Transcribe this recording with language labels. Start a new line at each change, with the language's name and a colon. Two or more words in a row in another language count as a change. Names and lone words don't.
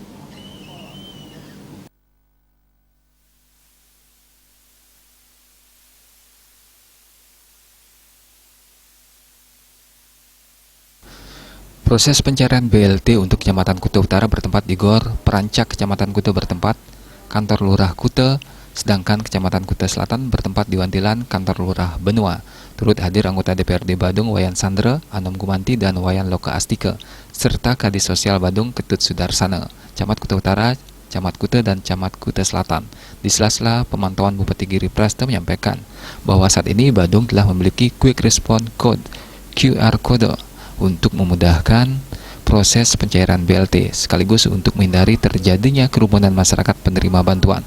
Indonesian: Proses pencarian BLT untuk Kecamatan Kuta Utara bertempat di Gor Perancak Kecamatan Kuta bertempat Kantor Lurah Kuta, sedangkan Kecamatan Kuta Selatan bertempat di Wantilan Kantor Lurah Benua. Turut hadir anggota DPRD Badung Wayan Sandra, Anom Gumanti, dan Wayan Loka Astika, serta Kadis Sosial Badung Ketut Sudarsana, Camat Kuta Utara, Camat Kuta, dan Camat Kuta Selatan. Di sela-sela pemantauan, Bupati Giri Praste menyampaikan bahwa saat ini Badung telah memiliki Quick Response Code QR Code untuk memudahkan proses pencairan BLT sekaligus untuk menghindari terjadinya kerumunan masyarakat penerima bantuan.